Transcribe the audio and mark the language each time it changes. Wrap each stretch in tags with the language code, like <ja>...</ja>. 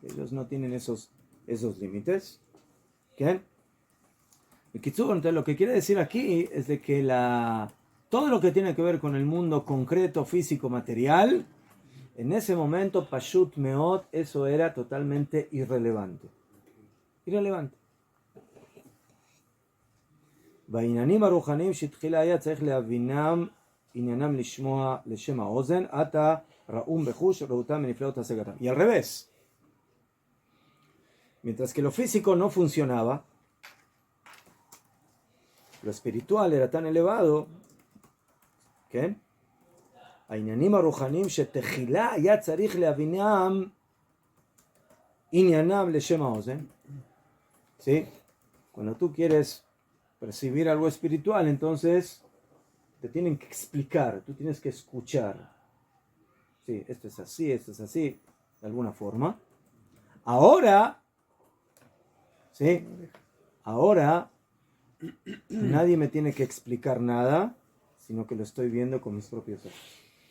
<es>Ellos no tienen esos límites. ¿Qué? Entonces lo que quiere decir aquí es de que todo lo que tiene que ver con el mundo concreto, físico, material, en ese momento,</es> <he>Pashut Meot,</he> <es>eso era totalmente irrelevante. Irrelevante.</es> <he>בעניינים הרוחניים שתחילה היה צריך להבינם עניינם לשמוע לשם האוזן, עתה ראום בחוש ראותם מנפלאות השגתם.</he> <es>Y al revés. Mientras que lo físico no funcionaba, lo espiritual era tan elevado, ¿qué?</es> <he>העניינים הרוחניים שתחילה היה צריך להבינם עניינם לשם האוזן.</he> <es>¿Sí? Cuando tú quieres percibir algo espiritual, entonces te tienen que explicar, tú tienes que escuchar. Sí, esto es así, de alguna forma. Ahora, sí, ahora nadie me tiene que explicar nada, sino que lo estoy viendo con mis propios ojos.</es>